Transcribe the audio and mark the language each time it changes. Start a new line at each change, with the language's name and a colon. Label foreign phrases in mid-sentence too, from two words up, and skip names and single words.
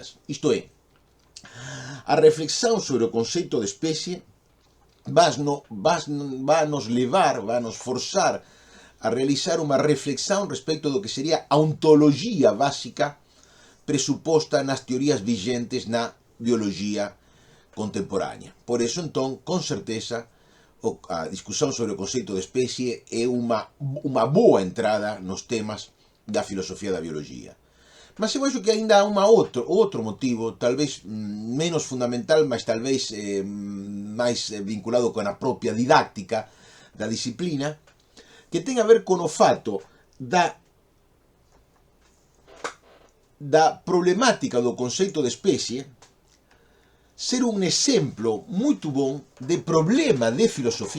Galician: Isto é, a reflexión sobre o conceito de especie vai nos levar, vai nos forzar a realizar unha reflexión respecto do que sería a ontoloxía básica presuposta nas teorías vigentes na biología contemporánea. Por eso, entón, con certeza, a discusión sobre o conceito de especie é unha boa entrada nos temas da filosofía da biología.
Portuguese: Mas eu acho que ainda há outro motivo, talvez menos fundamental, mas talvez
Galician: máis vinculado con a propia didáctica da disciplina, que ten a ver con o fato da problemática do conceito de especie ser un exemplo moito bon de problema de filosofía